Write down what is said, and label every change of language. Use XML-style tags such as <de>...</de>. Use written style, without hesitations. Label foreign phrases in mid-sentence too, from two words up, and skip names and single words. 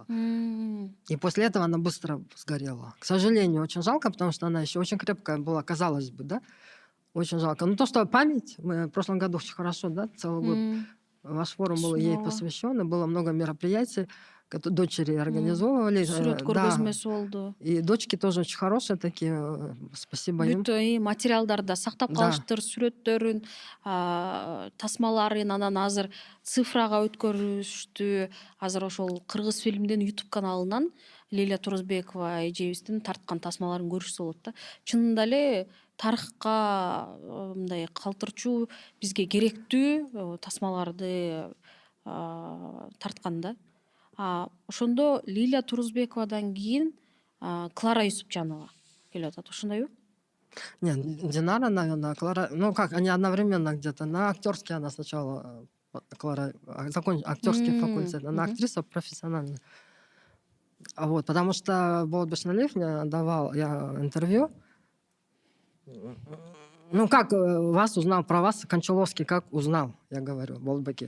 <ru>И после этого она быстро сгорела. К сожалению, очень жалко, потому что она еще очень крепкая была, казалось бы, да? Очень жалко. Ну, то, что память, мы в прошлом году очень хорошо, да, целый год ваш форум был ей посвящен, и было много мероприятий. дочери организовывали.</ru> <ky>Сүрөт</ky> <ru>Да.</ru> <ky>көргөзмөсү болду.</ky> <ru>И дочки тоже очень хорошие такие. Спасибо им.</ru> <ky>Бүт материалдарда сактап</ky> <ru>Да.</ru> <ky>калыштыр, сүрөттөрүн, тасмаларын, анан азыр цифрага өткөрүштү. Азыр ошол кыргыз фильмдин YouTube каналынан Лилия Турузбекова эжебиздин тарткан тасмаларын көрүшсө болот да. Чынында эле тарыхка мындай калтырчу, бизге керектүү тасмаларды тарткан да. Ошондо Лилия Турузбековадан кийин Клара Юсупжанова келип атат, ошондойбу?</ky> <ru>Нет, Динара, наверное, Клара. Ну как, они одновременно где-то. На актерский она сначала, Клара, актерский факультет. Она актриса профессиональная. Вот, потому что Болот Башналиев мне давал интервью. Ну, как вас узнал, про вас Кончаловский как узнал, я говорю, Болотбеке.</ru>